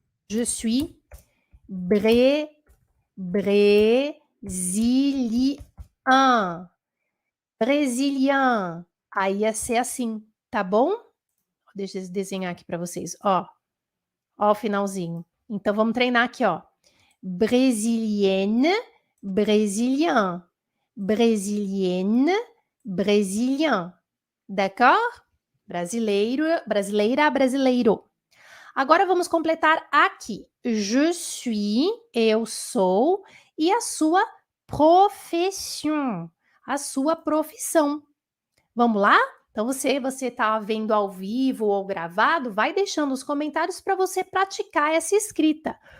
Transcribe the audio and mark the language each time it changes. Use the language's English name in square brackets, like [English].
[French] Je suis brésilien. [Portuguese] Brésilien. Aí ia ser assim, tá bom? Deixa eu desenhar aqui para vocês, ó. Ó o finalzinho. Então vamos treinar aqui, ó. [French] Brésilienne, brésilien. Brésilienne, brésilien. D'accord? [Portuguese] Brasileiro, brasileira, brasileiro. Agora vamos completar aqui. [French] Je suis, [Portuguese] eu sou, e a sua profession, a sua profissão. Vamos lá? Então você está vendo ao vivo ou gravado, vai deixando os comentários para você praticar essa escrita.